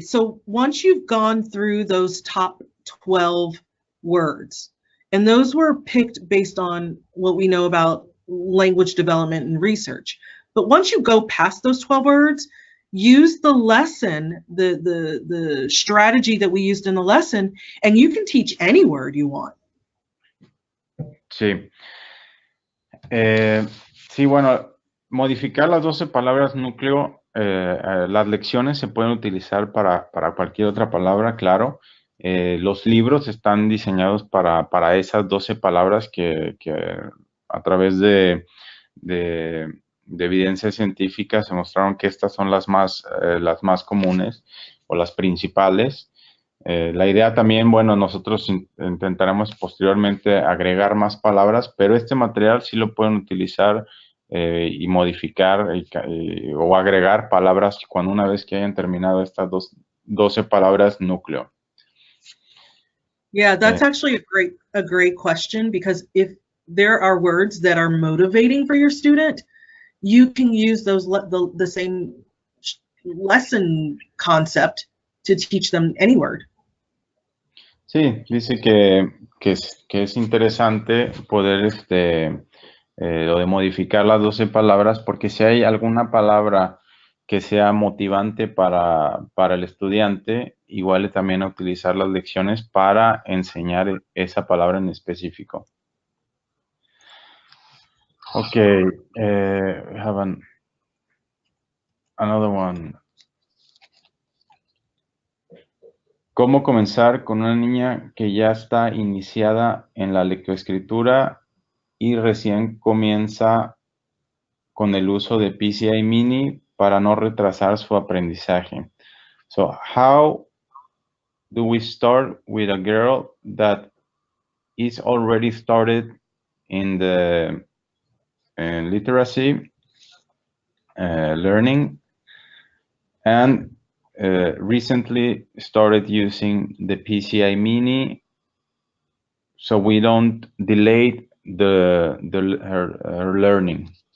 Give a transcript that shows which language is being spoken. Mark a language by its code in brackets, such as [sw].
[en] So once you've gone through those top 12 words, and those were picked based on what we know about language development and research. But once you go past those 12 words, use the lesson, the strategy that we used in the lesson, and you can teach any word you want. [es] Sí. Sí, bueno, modificar las 12 palabras núcleo, las lecciones se pueden utilizar para cualquier otra palabra, claro. Los libros están diseñados para esas 12 palabras que a través de evidencias científicas se mostraron que estas son las más comunes o las principales. La idea también, bueno, nosotros intentaremos posteriormente agregar más palabras, pero este material sí lo pueden utilizar y modificar o agregar palabras cuando una vez que hayan terminado estas 12 palabras núcleo. [en] Yeah, that's actually a great question, because if there are words that are motivating for your student, you can use those the same lesson concept to teach them any word. [es] Sí, dice que es interesante poder lo de modificar las 12 palabras, porque si hay alguna palabra que sea motivante para el estudiante, igual también a utilizar las lecciones para enseñar esa palabra en específico. [en] Okay, we have another one. [es] ¿Cómo comenzar con una niña que ya está iniciada en la lectoescritura y recién comienza con el uso de PCI Mini para no retrasar su aprendizaje? [en] So, how do we start with a girl that is already started in the literacy learning, and recently started using the PCI Mini, so we don't delay her learning.